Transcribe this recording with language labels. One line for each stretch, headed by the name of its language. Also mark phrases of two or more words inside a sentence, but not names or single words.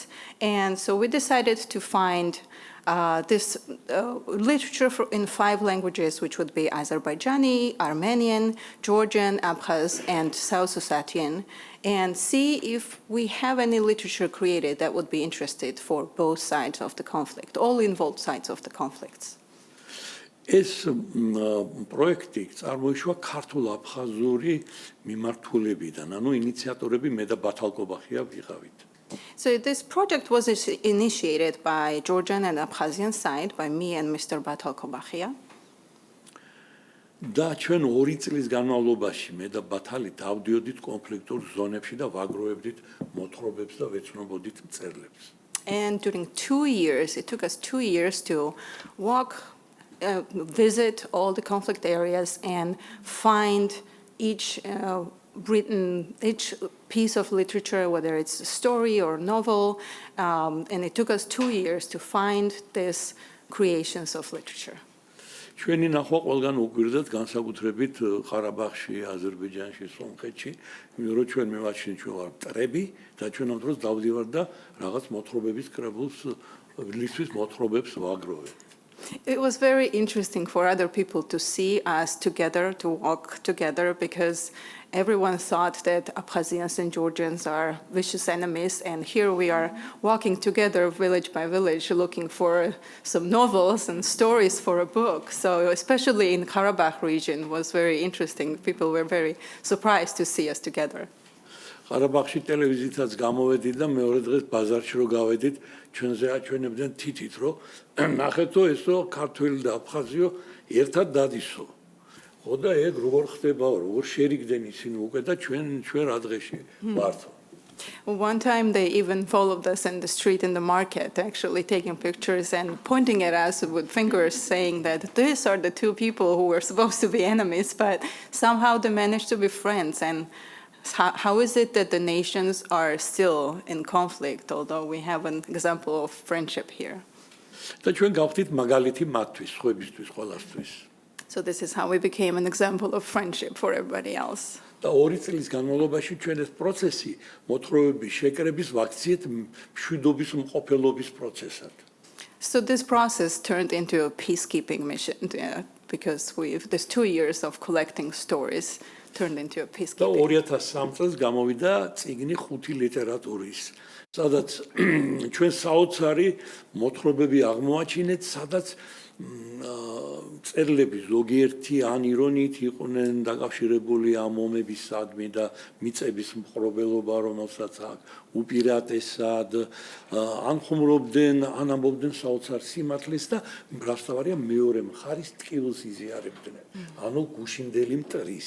English: And so we decided to find this literature in 5 languages, which would be Azerbaijani, Armenian, Georgian, Abkhaz, and South Ossetian, and see if we have any literature created that would be interested for both sides of the conflict, all involved sides of the conflicts.
Georgian: ეს პროექტი წარმოიშვა ქართულ-აფხაზური მიმართულებიდან, ანუ ინიციატორები მე და ბათალკობახია ვიყავით.
English: So this project was initiated by Georgian and Abkhazian side, by me and Mr. Batal Kobakhia.
Georgian: და ჩვენ 2 წლის განმავლობაში მე და ბათალი დავდიოდით კონფლიქტურ ზონებში და ვაგროვებდით მოთხრობებს და ვეცნობოდით მწერლებს.
English: And during 2 years, it took us 2 years to visit all the conflict areas and find each piece of literature, whether it's a story or novel, and it took us 2 years to find these creations of literature.
Georgian: ჩვენი ნახვა ყველგან უგვირდათ, განსაკუთრებით ყარაბაღში, აზერბაიჯანში, სომხეთში, იმიტომ რომ ჩვენ მევაჩნი ჩვენ ვარ მტრები და ჩვენ ამ დროს დავდივარ და რაღაც მოთხრობების კრებულს ლისთვის მოთხრობებს ვაგროვებ.
English: It was very interesting for other people to see us together, to walk together, because everyone thought that Abkhazians and Georgians are vicious enemies, and here we are walking together village by village looking for some novels and stories for a book. So especially in Karabakh region was very interesting. People were very surprised to see us together.
Georgian: ყარაბაღში ტელევიზიითაც გამოვედით და მეორე დღეს ბაზარში რო გავედით, ჩვენზე აჩვენებდნენ თითით, რომ ნახეთო ესო ქართველი და აფხაზიო ერთად დადისო. ხო და ეგ როგორ ხდებაო, როგორ შერიგდნენ ისინი უკვე და ჩვენ რა დღეში ვართო.
English: One time they even followed us in the street in the market, actually taking pictures and pointing at us with fingers saying that these are the 2 people who were supposed to be enemies, but somehow they managed to be friends. And how is it that the nations are still in conflict, although we have an example of friendship here?
Georgian: და ჩვენ გავხდით მაგალითი მათთვის, სხვებისთვის, ყველასთვის.
English: So this is how we became an example of friendship for everybody else.
Georgian: და 2 წლის განმავლობაში ჩვენ ეს პროცესი მოთხრობების შეკრების ვაქციეთ მშვიდობის მყოფელობის პროცესად.
English: So this process turned into a peacekeeping mission because these 2 years of collecting stories turned into a
Georgian: და
English: peacekeeping.
Georgian: 2003 წელს გამოვიდა წიგნი 5 ლიტერატურის, სადაც ჩვენ საოცარი მოთხრობები აღმოაჩინეთ, სადაც წერლები ზოგიერთი ან ირონიით იყვნენ დაკავშირებული ამ ომებისადმი და მიწების მხრობელობა, რომელსაც აქ უპირატესად ან ხუმრობდნენ, ან ამბობდნენ საოცარ სიმართლეს და მრავალსავარია მეორე მხარის ტკივილს იზიარებდნენ, ანუ გუშინდელი მტრის.